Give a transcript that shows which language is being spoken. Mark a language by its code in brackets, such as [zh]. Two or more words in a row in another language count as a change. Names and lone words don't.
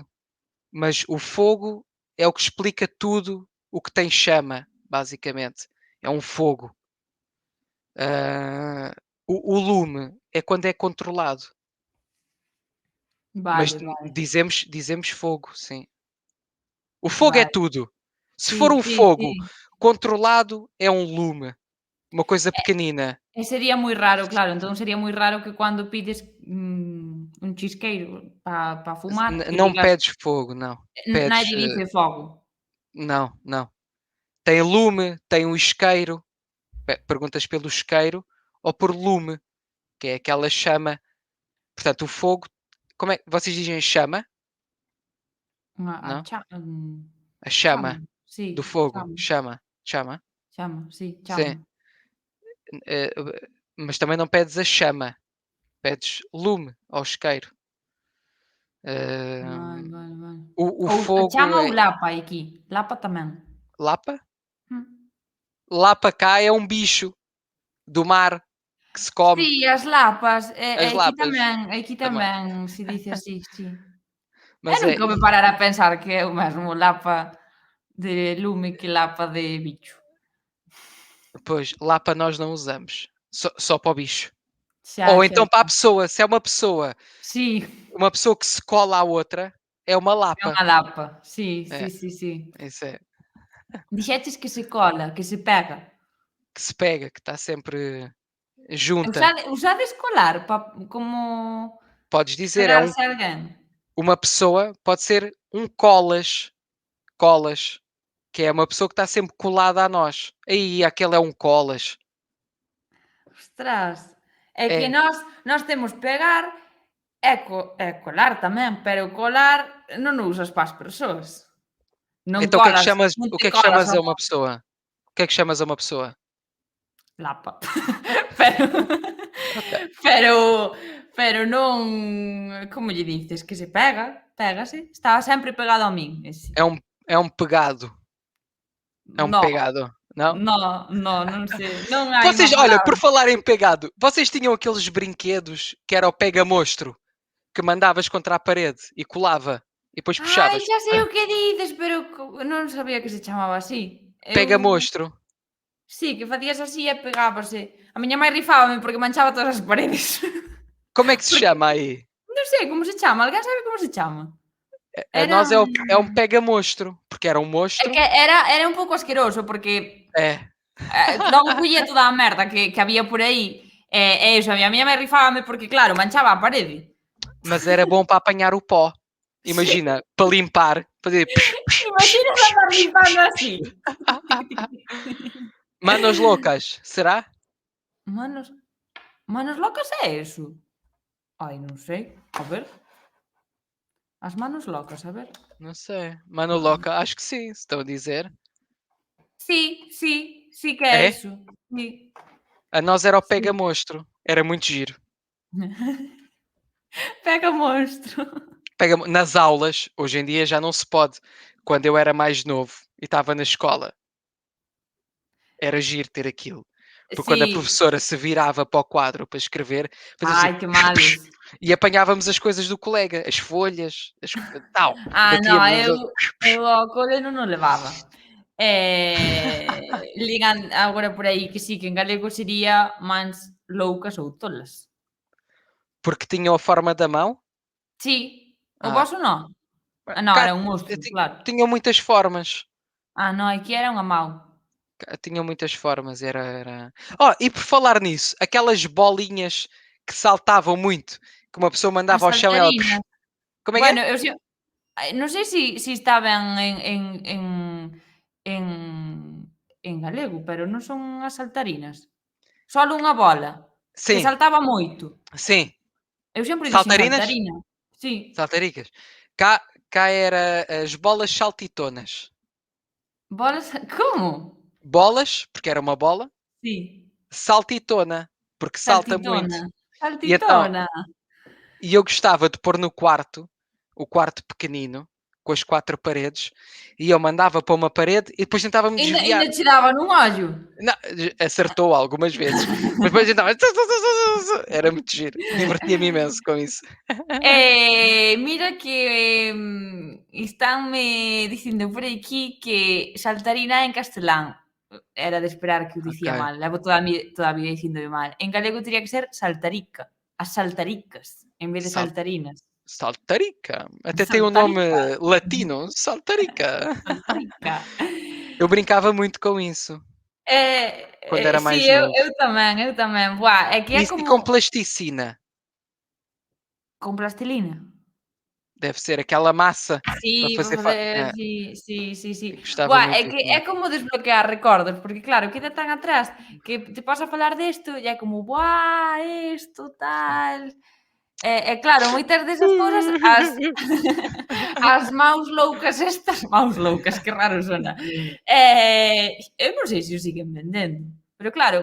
[pt] Mas o fogo é o que explica tudo o que tem chama, basicamente. É um fogo. Ah, o lume é quando é controlado. Mas [gl] Vale, vale, [pt] dizemos fogo, sim. O fogo é [gl] vale. [pt] tudo. Se for [gl] Sí, [pt] um [gl] sí, [pt] fogo [gl] sí. [pt] controlado, é um lume. Uma coisa pequenina. [gl] Sería moi raro, claro, entón sería moi raro que cando pides, un chisqueiro pa fumar, que [pt] Não [gl] digas [pt] pedes fogo, não. Pedes. [gl] nadie dice fogo. [pt] Não, não. Tem lume, tem o isqueiro. Perguntas pelo isqueiro ou por lume, que é aquela chama. Portanto, o fogo. Como é? Vocês dizem chama? [gl] A [pt] Não? [gl] cha [pt] A [gl] chama, [pt] chama [gl] sí, [pt] do fogo. [gl] chama, [pt] Chama. Chama. [gl] chama, sí, [pt] Sim. [gl] chama. [pt] Eh, mas também não pedes a chama. Pedes lume ao isqueiro. [gl] Vale, [pt] Eh, [gl] vale, vale. [pt] o [gl] Ou [pt] fogo [gl] chama ou [pt] é. [gl] lapa aquí, lapa tamén. [pt] Lapa? Mm. Lapa cá é um bicho do mar que se come. [gl] Sí, as lapas, [pt] As lapas. [gl] aquí [pt] Também. [gl] tamén se dice así, sí. Eu [pt] Mas é. [gl] nunca me parara a pensar que é o mesmo lapa de lume que lapa de bicho. [pt] Pois, lapa nós não usamos. Só para o bicho. [gl] Xa, [pt] Ou [gl] xa, [pt] então para a [gl] xa. [pt] pessoa. Se é [gl] Sí, [pt] uma pessoa que se cola à outra, é uma [gl] é [pt] lapa. [gl] unha lapa. Sí, sí, [pt] É, [gl] sí, sí. [pt] isso é. [gl] Dixeches que se cola, que se pega. [pt] Que se pega, que está sempre junta. [gl] Usades colar pa como [pt] Podes dizer, [gl] pegarse a alguén? [pt] uma pessoa, pode ser um colas. Colas. Que é uma pessoa que está sempre colada a nós. Aí, aquele é um colas. [gl] Ostras, é que [pt] É. [gl] nós temos pegar e colar tamén, pero colar non o usas para as persoas. Non [pt] Então [gl] colas, non [pt] o [gl] te [pt] que é que [gl] colas [pt] chamas [gl] a [pt] a uma [gl] mão. [pt] pessoa? O que é que chamas a uma pessoa? Lapa. [gl] Pero [pt] Ok. [gl] pero pero non, como lle dices, que se pega, pégase, está sempre pegado a min ese. [pt] É um pegado. É um [gl] No, [pt] pegado. Não? [gl] non sei, non hai unha [pt] Vocês, olha, [gl] palabra. [pt] por falar em pegado, vocês tinham aqueles brinquedos que era o pega-mostro, que mandavas contra a parede e colava e depois [gl] Ai, [pt] puxavas. [gl] xa sei o que dices, pero non sabía que se chamaba así. Eu [pt] Pega-mostro. [gl] sí, que facías así e pegábase. A miña mãe rifábame porque manchaba todas as paredes. [pt] Como é que se [gl] Porque [pt] chama aí? [gl] non sei como se chama, alguén sabe como se chama? [pt] A [gl] Era [pt] nós é um pega-mostro, porque era um [gl] é [pt] monstro. [gl] que era un pouco asqueroso porque, [pt] É. [gl] logo collía toda a merda que había por aí, e iso, a miña mãe rifábame porque claro, manchaba a parede. [pt] Mas era bom para apanhar o pó. [gl] Sí, [pt] Imagina, para limpar, fazer. [gl] imaginas andar limpando así. Manos loucas, será? Manos manos locas é eso? Ai, non sei, a ver. As manos locas, a ver. [pt] Não sei. Mano louca, acho que sim, se estão a dizer. [gl] Sí, sí, sí que é [pt] É? [gl] eso. Sí, [pt] A nós era o [gl] sí. [pt] pega-monstro. Era muito giro. Pega monstro. Pega nas aulas, hoje em dia já não se pode. Quando eu era mais novo e estava na escola, era giro ter aquilo. Porque quando a Sim. professora se virava para o quadro para escrever, fazia assim, [gl] Ai, que males. [pt] e apanhávamos as coisas do colega, as folhas, tal, [gl] Non, [pt] batíamos nos outros. [gl] eu ao cole non o levaba. Ligan agora por aí que sí, que en galego sería mans loucas ou tolas. [pt] Porque tinham a forma da mão. [gl] Sí, o [pt] Ah, [gl] voso non? Ah, non, [pt] cá [gl] era un monstro, claro. [pt] tinham muitas formas. [gl] Ah, non, aquí era unha mau. [pt] Tinham muitas formas, era. Oh, e por falar nisso, aquelas bolinhas que saltavam muito, que uma pessoa [gl] As [pt] mandava ao chão e ela. [gl] saltarinas. [pt] Como é que [gl] Bueno, [pt] é? [gl] eu si non sei si estaban en en galego, pero non son as saltarinas. Solo unha bola, que [pt] Sim, [gl] saltaba moito. [pt] sim. [gl] Eu sempre dixen [pt] Saltarinas? [gl] saltarina. Sí. Saltaricas. [pt] Cá era as bolas saltitonas. Bolas como? Bolas, porque era uma bola. [gl] Sí. [pt] Saltitona, porque salta muito. Saltitona. E então, Saltitona. e eu gostava de pôr no quarto, o quarto pequenino, com as 4 paredes, e eu mandava para uma parede e depois tentava-me desviar. [gl] Ainda che daba nun ollo. [pt] Não, acertou algumas vezes, mas depois então era muito giro, divertia-me imenso com isso. [gl] Mira que, estanme dicindo por aquí que saltarina en castelán. Era de esperar que o dicía [pt] Ok. [gl] mal, levo toda a vida dicíndome mal. En galego tería que ser saltarica, as saltaricas, en vez de [pt] Sal- [gl] saltarinas. [pt] Saltarica, até tem um nome [gl] Saltarica, [pt] latino, Saltarica. [gl] saltarica. [pt] Eu brincava muito com isso quando era [gl] Si, [pt] mais novo. [gl] eu tamén, eu tamén. Buah, é que é [pt] Isso e [gl] como [pt] com plasticina, [gl] con plastilina. [pt] deve ser aquela massa para [gl] Sí, para [pt] fazer. [gl] facer sí, sí, sí, sí. [pt] Eu gostava [gl] Buah, [pt] muito [gl] é [pt] disso [gl] que [pt] também. [gl] é como desbloquear recordos, porque claro, queda tan atrás que te podes a falar desto e é como: "Buah, isto, tal". E claro, moitas desas cousas as maus loucas estas, maus loucas, que raro sona. Eu non sei se o siguen vendendo, pero claro,